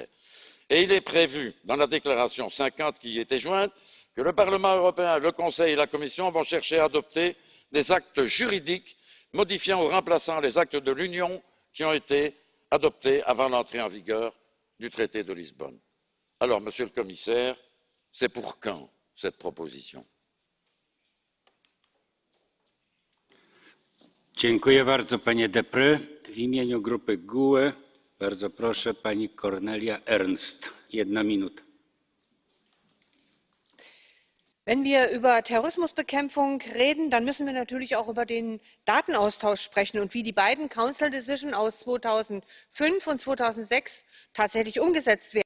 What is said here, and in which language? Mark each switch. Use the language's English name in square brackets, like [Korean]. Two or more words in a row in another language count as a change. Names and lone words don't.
[French] Et il est prévu, dans la déclaration 50 qui y était jointe, que le Parlement européen, le Conseil et la Commission vont chercher à adopter des actes juridiques modifiant ou remplaçant les actes de l'Union qui ont été adoptés avant l'entrée en vigueur du traité de Lisbonne. Alors, Monsieur le Commissaire, c'est pour quand cette proposition? [Polish] Dziękuję bardzo, panie Deprez. W imieniu grupy GUE bardzo proszę pani Cornelia Ernst. 1 minuta. [German] Wenn wir über Terrorismusbekämpfung reden, dann müssen wir natürlich auch über den Datenaustausch sprechen und wie die beiden [English] Council Decisions [German] aus 2005 und 2006 tatsächlich umgesetzt werden.